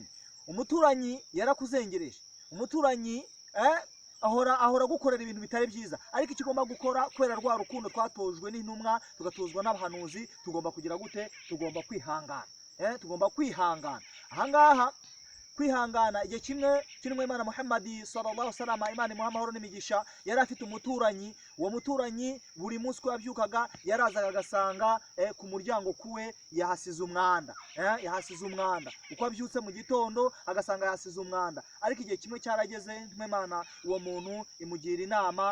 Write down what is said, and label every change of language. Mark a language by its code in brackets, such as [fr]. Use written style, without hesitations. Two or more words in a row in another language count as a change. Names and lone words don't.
[rw] Umuturanyi yarakuzengereje, umuturanyi ahora gukorera ibintu bitari byiza, ariko ikigomba gukora kubera rwa rukundo twatojwe n'intumwa, tugatozwa n'abahanuzi, tugomba kugira gute? Tugomba kwihangana. Tugomba kwihangana. Ahangaha kwihangana, igihe kimwe kinwe Imana Muhammad [ar] صلى الله عليه وسلم, [rw] Imana imuha amahoro n'imigisha, yari afite umuturanyi. Uwo muturanyi buri munsi ko yabyukaga yarazaga agasanga ku muryango kuwe yahasize umwanda, yahasize umwanda. Uko abyutse mu gitondo agasanga yahasize umwanda, ariko igihe kimwe cyarageze Imana uwo muntu imugira inama.